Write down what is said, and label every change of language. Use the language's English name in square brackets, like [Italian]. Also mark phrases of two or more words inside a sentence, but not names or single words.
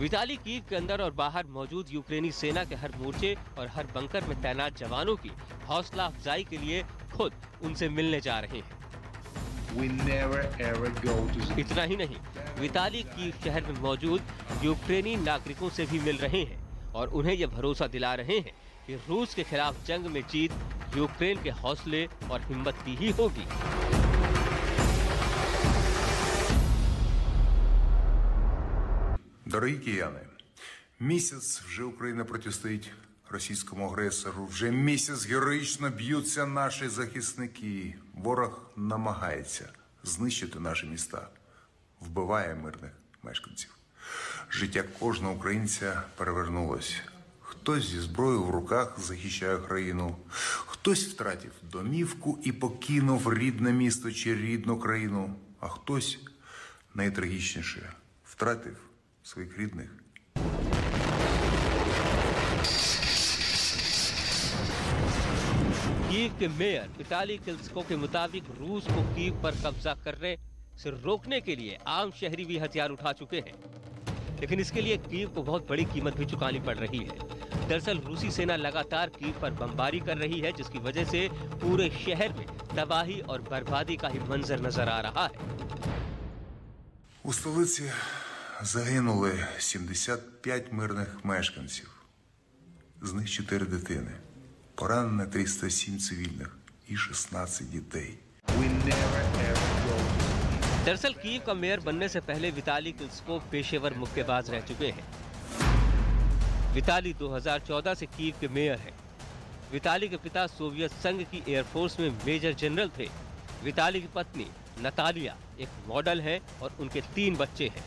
[Hindi] विताली कीव के अंदर और बाहर मौजूद यूक्रेनी सेना के हर मोर्चे और हर बंकर में तैनात जवानों की हौसला अफजाई के लिए खुद उनसे मिलने जा रहे हैं। इतना ही नहीं, विताली कीव शहर में मौजूद यूक्रेनी नागरिकों से भी मिल रहे हैं और उन्हें यह भरोसा दिला रहे हैं कि रूस के खिलाफ जंग में जीत यूक्रेन के हौसले और हिम्मत की ही होगी। [Ukrainian] Дорогі кияни, місяць вже Україна протистоїть російському агресору. Вже місяць героїчно б'ються наші захисники. Ворог намагається знищити наші міста, вбиває мирних мешканців. Життя кожного українця перевернулось. Хтось зі зброєю в руках захищає країну, хтось втратив домівку і покинув рідне місто чи рідну країну, а хтось, найтрагічніше, втратив своїх рідних. [Hindi] कीव के मेयर विताली क्लिचको के मुताबिक रूस को कीव पर कब्जा करने से रोकने के लिए आम शहरी भी हथियार उठा चुके हैं, लेकिन इसके लिए कीव को बहुत बड़ी कीमत भी चुकानी पड़ रही है। दरअसल रूसी सेना लगातार कीव पर बमबारी कर रही है, जिसकी वजह से पूरे शहर में तबाही और बर्बादी का ही मंजर नजर आ रहा है। [Ukrainian] У столиці загинули 75 мирних мешканців, з них 4 дитини. Поранено 307 цивільних і 16 дітей. [Hindi] दरअसल कीव का मेयर बनने से पहले विताली क्लिचको पेशेवर मुक्केबाज रह चुके हैं। विताली 2014 से कीव के मेयर हैं। विताली के पिता सोवियत संघ की एयरफोर्स में मेजर जनरल थे। विताली की पत्नी नतालिया एक मॉडल है और उनके 3 बच्चे हैं।